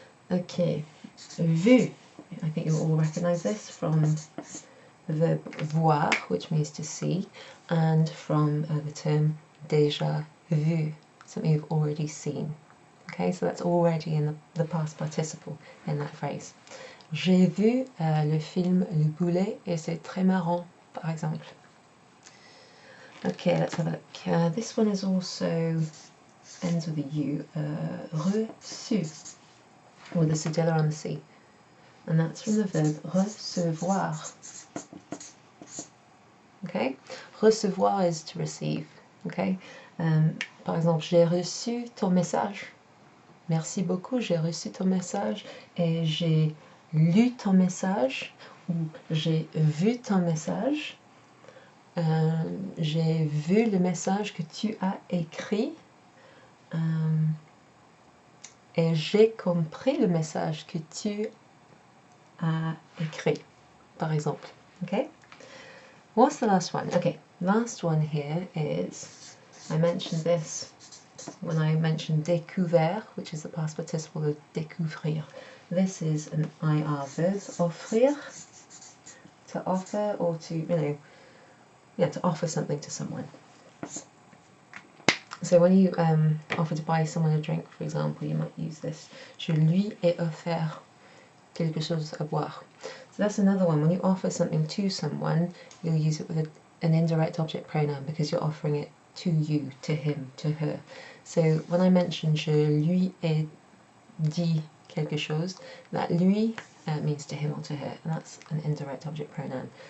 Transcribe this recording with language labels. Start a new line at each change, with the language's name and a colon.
English: Okay, vu. I think you'll all recognise this from the verb voir, which means to see, and from the term déjà vu, something you've already seen. Okay, so that's already in the past participle in that phrase.
French: J'ai vu le film Le Boulet et c'est très marrant, par exemple.
English: Okay, let's have a look. This one is also ends with a U, reçu, with a cedilla on the C, and that's from the verb recevoir. Okay, recevoir is to receive.
French: Okay, par exemple, j'ai reçu ton message. Merci beaucoup, j'ai reçu ton message et j'ai lu ton message, ou j'ai vu ton message, j'ai vu le message que tu as écrit, et j'ai compris le message que tu as écrit, par exemple.
English: Okay? What's the last one? Okay, last one here is, I mentioned this when I mentioned découvert, which is the past participle of découvrir. This is an IR verb, offrir, to offer, or to, to offer something to someone. So when you offer to buy someone a drink, for example, you might use this.
French: Je lui ai offert quelque chose à boire.
English: So that's another one. When you offer something to someone, you'll use it with an indirect object pronoun because you're offering it to you, to him, to her. So when I mentioned
French: je lui ai dit quelque chose,
English: that lui means to him or to her, and that's an indirect object pronoun.